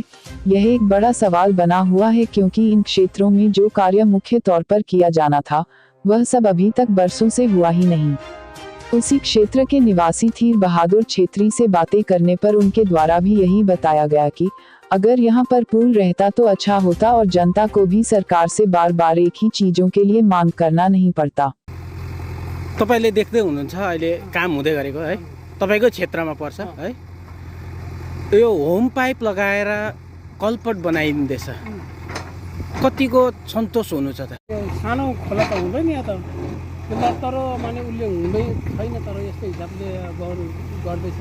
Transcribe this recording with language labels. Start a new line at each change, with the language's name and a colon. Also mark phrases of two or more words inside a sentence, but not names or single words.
Hindi: यह एक बड़ा सवाल बना हुआ है, क्योंकि इन क्षेत्रों में जो कार्य मुख्य तौर पर किया जाना था, वह सब अभी तक बरसों से हुआ ही नहीं। उसी क्षेत्र के निवासी धीर बहादुर छेत्री से बातें करने पर उनके द्वारा भी यही बताया गया कि अगर यहाँ पर पुल रहता तो अच्छा होता और जनता को भी सरकार से बार बार एक ही चीजों के लिए मांग करना नहीं पड़ता।
Nepali: तपाईले देख्दै हुनुहुन्छ अहिले काम हुँदै गरेको है, तपाईको क्षेत्रमा पर्छ है। यो
English: hume pipe
Nepali: लगाएर कलपट बनाइदिँदैछ, कतिको सन्तोष हुनु छ त? सानो खोला त हुँदैन यहाँ त, तर माने उसले हुँदै छैन, तर यस्तो हिसाबले गर्दैछ।